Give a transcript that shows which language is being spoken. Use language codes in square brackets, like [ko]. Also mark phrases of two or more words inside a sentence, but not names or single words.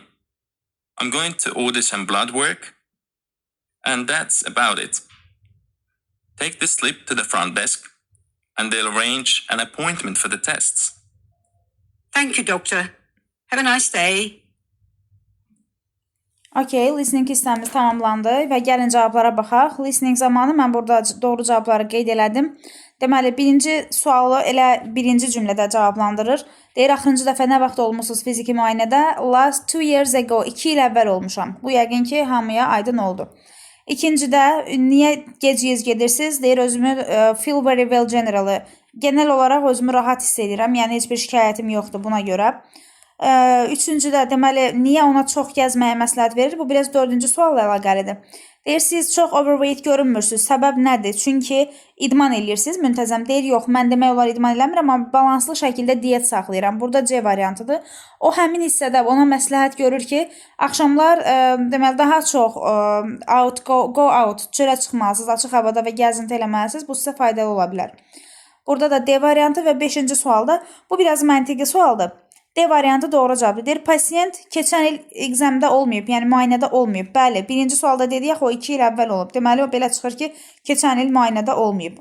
[en] I'm going to order some blood work, and that's about it. Take the slip to the front desk, and they'll arrange an appointment for the tests. Thank you, doctor. Have a nice day. [az] Okay, listening hissəmiz tamamlandı və gəlin cavablara baxaq. Listening zamanı mən burada doğru cavabları qeyd elədim. Deməli, birinci sualı elə birinci cümlədə cavablandırır. Deyir, axırıncı dəfə nə vaxt olmusunuz fiziki müayinədə? [en] Last 2 years ago, [az] 2 il əvvəl olmuşam. Bu yəqin ki, hamıya aydın oldu. İkincidə, niyə gec gedirsiniz? Deyir, özümü [en] feel very well generalı. [az] Genel olaraq özümü rahat hiss edirəm, yəni heç bir şikayətim yoxdur buna görə. Üçüncüdə, deməli, niyə ona çox gəzməyə məsləhət verir? Bu biraz dördüncü sualla əlaqəlidir. Deyir, siz çox overweight görünmürsünüz. Səbəb nədir? Çünki idman eləyirsiniz müntəzəm. Deyir, yox, mən demək olar idman eləmirəm, amma balanslı şəkildə diyet saxlayıram. Burada C variantıdır. O həmin hissədə ona məsləhət görür ki, axşamlar deməli daha çox [en] go out, [az] çölə çıxmalısınız, açıq havada və gəzinti eləməlisiniz. Bu sizə faydalı ola bilər. Burada da D variantı və 5-ci sualda bu biraz məntiqi sualdır. D variantı doğru cavabdır. Deyir, pasiyent keçən il examdə olmayıb, yəni müayinədə olmayıb. Bəli, birinci sualda dedik, o 2 il əvvəl olub. Deməli, o belə çıxır ki, keçən il müayinədə olmayıb.